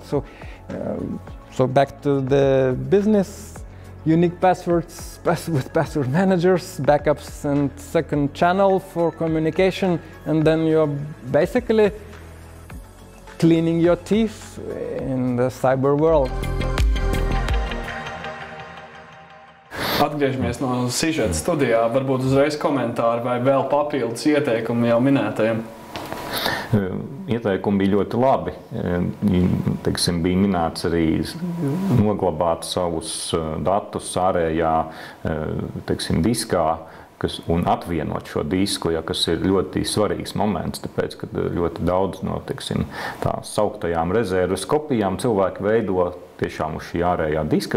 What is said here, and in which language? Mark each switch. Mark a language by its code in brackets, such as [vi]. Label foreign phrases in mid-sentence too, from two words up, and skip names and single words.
[en] So back to the business, unique passwords with password managers, backups and second channel for communication, and then you're basically cleaning your teeth in the cyber world. [lv] Atgriežamies no sižeta studijā. Varbūt uzreiz komentāri vai vēl papildus ieteikumi jau minētajiem. Ieteikumi bija ļoti labi. Teiksim, bija minēts arī noglabāt savus datus ārējā, teiksim, diskā, un atvienot šo disku, kas ir ļoti svarīgs moments, tāpēc, ka ļoti daudz no, teiksim, tā sauktajām rezerves kopijām cilvēki veido tiešām uz šī ārējā diska.